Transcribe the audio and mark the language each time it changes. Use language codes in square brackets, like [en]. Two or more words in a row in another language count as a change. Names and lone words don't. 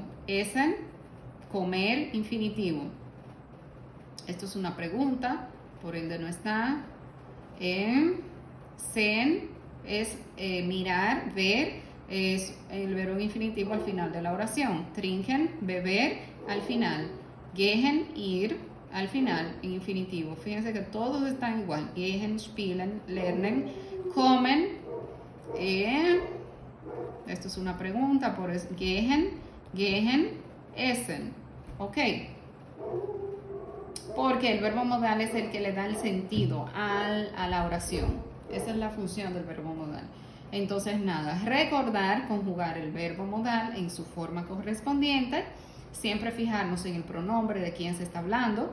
[es] Essen, comer, infinitivo. Esto es una pregunta, por ende no está. Sehen, es mirar, ver, es el verbo infinitivo al final de la oración. Trinken, beber, al final. Gehen, ir, al final, infinitivo. Fíjense que todos están igual. [de] Gehen, spielen, lernen, kommen. [es] Esto es una pregunta, por eso. [de] Gehen, gehen, essen. [es] ¿Ok? Porque el verbo modal es el que le da el sentido a la oración. Esa es la función del verbo modal. Entonces, nada, recordar, conjugar el verbo modal en su forma correspondiente. Siempre fijarnos en el pronombre de quién se está hablando.